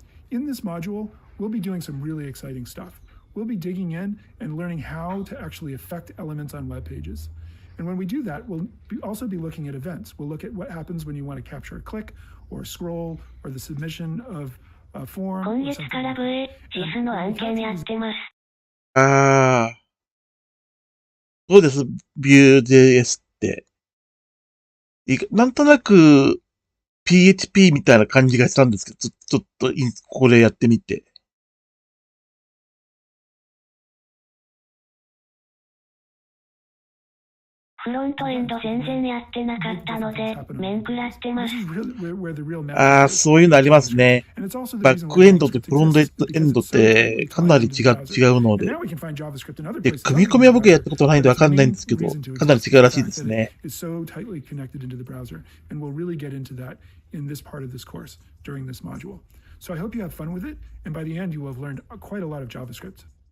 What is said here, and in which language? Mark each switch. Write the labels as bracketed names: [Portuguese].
[English] In this module, we'll be doing some really exciting stuff. We'll be digging in and learning how to actually affect elements on web pages. And when we do that, we'll also be looking at events. We'll look at what happens when you want to capture a click or a scroll or the submission of a form. [Japanese] 今月から VHS の案件やってます。どうです Vue.js って。なんとなく PHP みたいな感じがしたんですけど、ちょっとこれやってみて。フロントエンド全然やってなかったので、面食らってます。そういうのありますね。バックエンドとフロントエンドってかなり違うので。で、組み込みは僕やったことないんでわかんないんですけど、かなり違うらしいですね。 [English] So tightly connected into the browser, and we'll really get into that in this part of this course during this module. So I hope you have fun with it, and by the end you will have learned quite a lot of JavaScript.